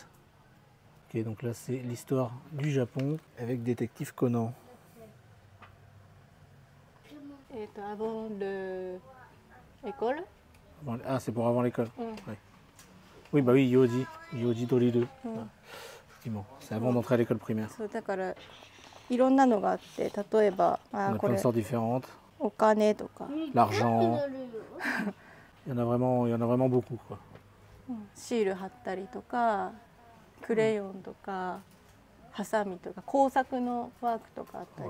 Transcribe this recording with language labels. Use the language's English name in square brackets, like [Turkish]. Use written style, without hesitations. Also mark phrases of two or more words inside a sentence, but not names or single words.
[French] Ok, donc là c'est l'histoire du Japon avec Détective Conan. avant l'école. Ah, c'est pour avant l'école. Mm. Ouais. Oui, bah oui, Yoji Doriru. Mm. Ouais. Effectivement, c'est avant d'entrer à l'école primaire. [Japanese] そうだからいろんなのがあって、例えば [French] On a [Japanese] こ [French] plein [Japanese] れ [French] de sortes différentes. [Japanese] お金とか、 [French] L'argent, il y en a vraiment beaucoup, quoi. [Japanese] シール貼ったりとか、クレヨンとか、ハサミとか、工作のワークとかあったり。